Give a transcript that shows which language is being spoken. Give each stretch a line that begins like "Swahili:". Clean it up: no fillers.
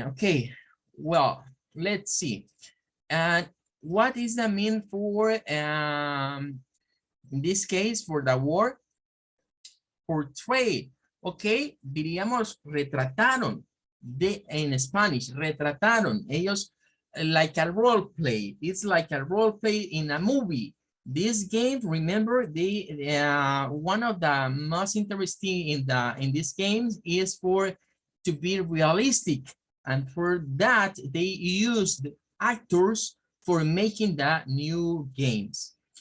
English: Okay, well, let's see. And what is the mean for in this case for the word portray?
Spanish: Okay, diríamos retrataron en Spanish, retrataron. Ellos
English: like a role play. It's like a role play in a movie. This game, remember, one of the most interesting in these games is to be realistic, and for that they used actors for making the new games.